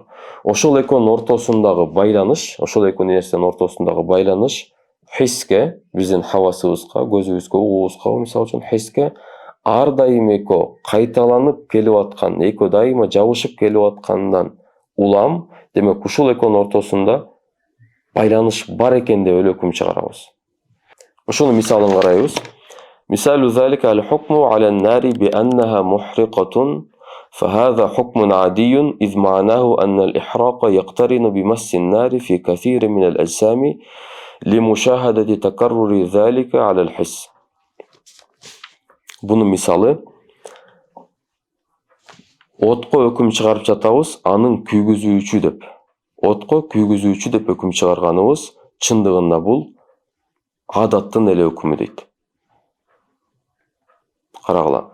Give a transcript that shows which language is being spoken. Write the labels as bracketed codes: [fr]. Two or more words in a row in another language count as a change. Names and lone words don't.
[ky] Ошол экөөнүн ортосундагы байланыш, ошол экөө нерсенин ортосундагы байланыш хиске, биздин хавасыбызга, көзүбүзгө, угубузга, мисалы үчүн хиске ар дайым экөө кайталанып келип аткан, экөө дайыма жабышып келип аткандан улам, демек ушул экөөнүн ортосунда байланыш бар экен деп эле өкүм чыгарабыз. Ошонун мисалын карайбыз. [ar] مثال ذلك الحكم على النار بأنها محرقة, فهذا حكم عادي إذ معناه أن الإحراق يقترن بمس النار في كثير من الأجسام لمشاهدة تكرر ذلك على الحس. [ky] Bunun misалы, отко өкүм чыгарып жатабыз, анын күйгүзүүчү деп. Отко күйгүзүүчү деп өкүм чыгарганыбыз чындыгында бул адаттын эле өкүмү дейт. Карагыла.